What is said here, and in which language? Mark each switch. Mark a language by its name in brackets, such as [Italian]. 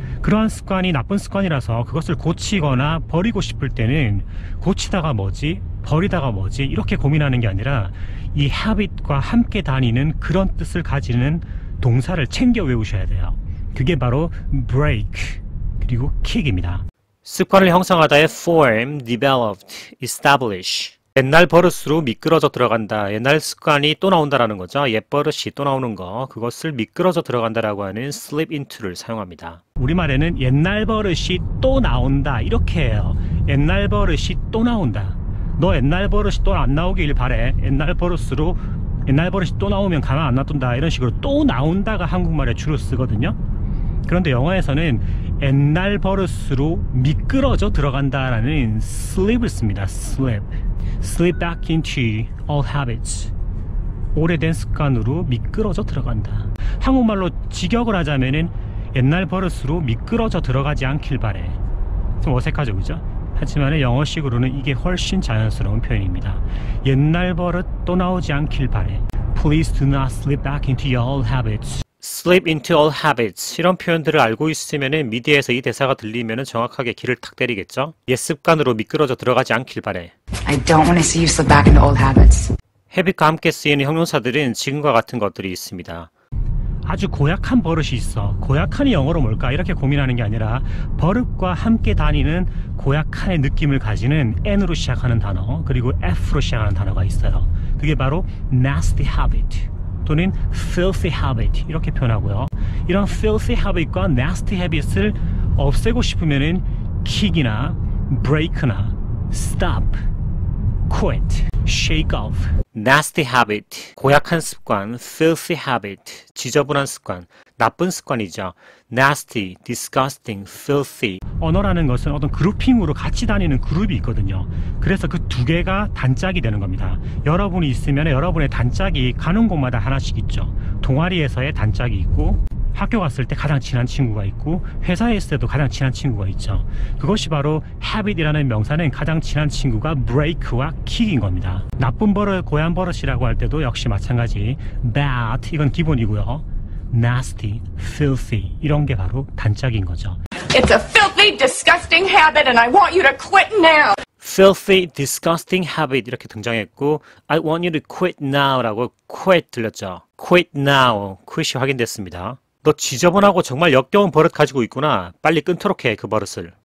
[Korean] 그러한 습관이 나쁜 습관이라서 그것을 고치거나 버리고 싶을 때는 고치다가 뭐지? 버리다가 뭐지? 이렇게 고민하는 게 아니라 이 habit과 함께 다니는 그런 뜻을 가지는 동사를 챙겨 외우셔야 돼요. 그게 바로 break 그리고 kick입니다. 습관을 형성하다의 form, developed, establish. 옛날 버릇으로 미끄러져 들어간다. 옛날 습관이 또 나온다라는 거죠. 옛 버릇이 또 나오는 거. 그것을 미끄러져 들어간다라고 하는 slip into를 사용합니다. 우리말에는 옛날 버릇이 또 나온다. 이렇게 해요. 옛날 버릇이 또 나온다. 너 옛날 버릇이 또 안 나오길 바래. 옛날 버릇이 또 나오면 가만 안 놔둔다. 이런 식으로 또 나온다가 한국말에 주로 쓰거든요. 그런데 영어에서는 옛날 버릇으로 미끄러져 들어간다라는 slip을 씁니다. [English] slip back into old habits. [Korean] 오래된 습관으로 미끄러져 들어간다. 한국말로 직역을 하자면은 옛날 버릇으로 미끄러져 들어가지 않길 바래. 좀 어색하죠, 그죠? 하지만 영어식으로는 이게 훨씬 자연스러운 표현입니다. 옛날 버릇 또 나오지 않길 바래. [English] Please do not slip back into your old habits. slip into old habits. [Korean] 이런 표현들을 알고 있으면 미디어에서 이 대사가 들리면 정확하게 귀를 탁 때리겠죠? 옛 습관으로 미끄러져 들어가지 않길 바래. [English] I don't want to see you slip back into old habits. [Korean] habit과 함께 쓰이는 형용사들은 지금과 같은 것들이 있습니다. 아주 고약한 버릇이 있어. 고약한이 영어로 뭘까? 이렇게 고민하는 게 아니라 버릇과 함께 다니는 고약한의 느낌을 가지는 N으로 시작하는 단어, 그리고 F로 시작하는 단어가 있어요. 그게 바로 nasty habit 또는 filthy habit 이렇게 표현하고요. 이런 filthy habit과 nasty habit을 없애고 싶으면은 kick이나 break나 stop, quit, shake off. nasty habit, 고약한 습관, filthy habit, 지저분한 습관, 나쁜 습관이죠. [English] nasty, disgusting, filthy. [Korean] 언어라는 것은 어떤 그룹핑으로 같이 다니는 그룹이 있거든요. 그래서 그 두 개가 단짝이 되는 겁니다. 여러분이 있으면 여러분의 단짝이 가는 곳마다 하나씩 있죠. 동아리에서의 단짝이 있고, 학교 갔을 때 가장 친한 친구가 있고, 회사에 있을 때도 가장 친한 친구가 있죠. 그것이 바로 habit이라는 명사는 가장 친한 친구가 break와 kick인 겁니다. 나쁜 버릇, 고얀 버릇이라고 할 때도 역시 마찬가지 bad, 이건 기본이고요. nasty, filthy 이런 게 바로 단짝인 거죠. [English] It's a filthy, disgusting habit and I want you to quit now. [Korean] filthy, disgusting habit 이렇게 등장했고 [English] I want you to quit now [Korean] 라고 quit 들렸죠. quit now, quit이 확인됐습니다. 너 지저분하고 정말 역겨운 버릇 가지고 있구나. 빨리 끊도록 해, 그 버릇을.